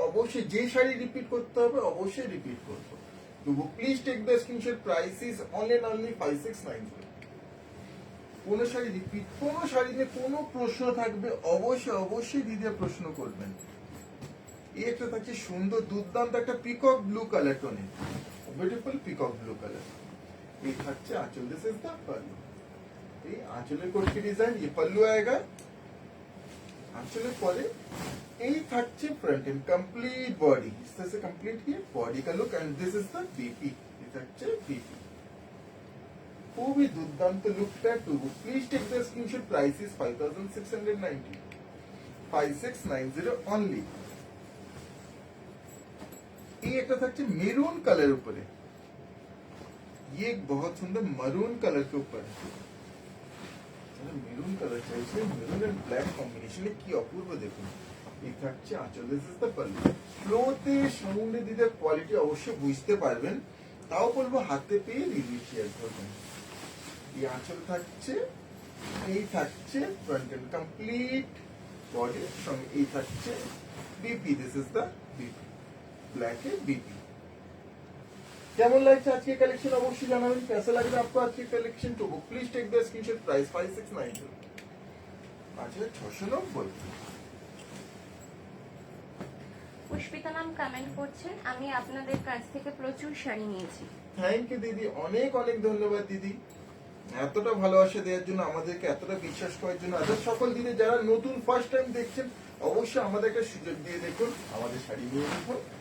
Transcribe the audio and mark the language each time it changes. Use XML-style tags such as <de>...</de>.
<bn>অবশ্যই যে শাড়ি রিপিট করতে হবে অবশ্যই রিপিট করবো। তবু</bn> <en>Please take the screenshot, price is only 5690।</en> <bn>কোন শাড়ি রিপিট, কোন শাড়ি নিয়ে কোনো প্রশ্ন থাকবে অবশ্যই অবশ্যই দিদি প্রশ্ন করবেন। এই একটা থাকছে সুন্দর দুর্দান্ত একটা peacock blue colour টোনে, beautiful peacock blue colour. এই থাকছে</bn> <en>आंचल, this is the pallu.</en> <bn>এই আঁচলের কোটকি ডিজাইন,</bn> <hi>ये पल्लू आएगा।</hi> <bn>আঁচলের পরে এই থাকছে ফ্রন্ট এন্ড কমপ্লিট বডি,</bn> <hi>इस तरह से कंप्लीट किए बॉडी का look,</hi> <en>And this is the BP.</en> <bn>ये থাকছে बीपी, খুবই দুর্দান্ত লুকটা। Two please take the screenshot, price is 5690, 5690 only. এই একটা থাকছে মেরুন কালার উপরে,</bn> <hi>ये एक बहुत सुंदर मरून कलर के ऊपर है।</hi> <bn>মেরুন কালার চাইছে, মেরুন এন্ড ব্ল্যাক কম্বিনেশনে কি অপূর্ব দেখুন। এই থাকছে আঁচল,</bn> <en>This is the pallu.</en> <bn>ফ্লোতে সাউন্ডে দিতে কোয়ালিটি অবশ্যই বুঝতে পারবেন, তাও বলবো হাতে পেয়ে রিভিউ শেয়ার করবেন। এই আঁচল থাকছে, এই থাকছে ফ্রন্ট এন্ড কমপ্লিট বডির সঙ্গে এই থাকছে BP,</bn> <en>this is the BP,</en> <bn>black A BP. কেমন লাগছে আজকে কালেকশন অবশ্যই জানাবেন।</bn> <hi>कैसा लग रहा है आपको आज के कलेक्शन तो book</hi> <en>please take the screenshot price 5690</en> <bn>আচ্ছা 690। পুষ্পিতা ম্যাম কমেন্ট করছেন আমি আপনাদের কাছ থেকে প্রচুর শাড়ি নিয়েছি। থ্যাংক ইউ দিদি, অনেক অনেক ধন্যবাদ দিদি, এতটা ভালোবাসা দেওয়ার জন্য, আমাদেরকে এতটা বিশ্বাস করার জন্য। আর সকল দিদি যারা নতুন ফার্স্ট টাইম দেখছেন অবশ্যই আমাদেরকে সুযোগ দিয়ে দেখুন, আমাদের শাড়ি নিয়ে দেখুন।</bn>